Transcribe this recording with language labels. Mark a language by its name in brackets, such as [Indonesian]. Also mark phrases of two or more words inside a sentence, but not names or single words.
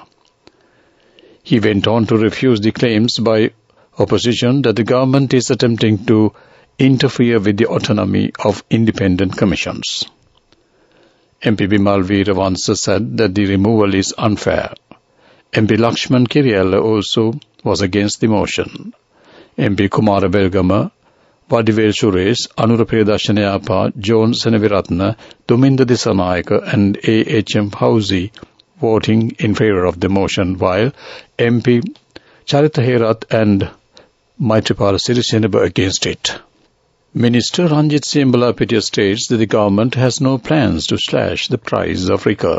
[English] He went on to refuse the claims by opposition that the government is attempting to interfere with the autonomy of independent commissions. MP Bimal Veeravansa said that the removal is unfair. MP Lakshman Kiriella also was against the motion. MP Kumara Belgama, Vadivel Suresh, Anurapeda Shanayapa, John Senaviratna, Duminda Disanayaka and A.H.M. Housi voting in favour of the motion, while MP Charita Herat and Maitripala Sirisena were against it. Minister Ranjit Singh Malapedia states that the government has no plans to slash the price of liquor.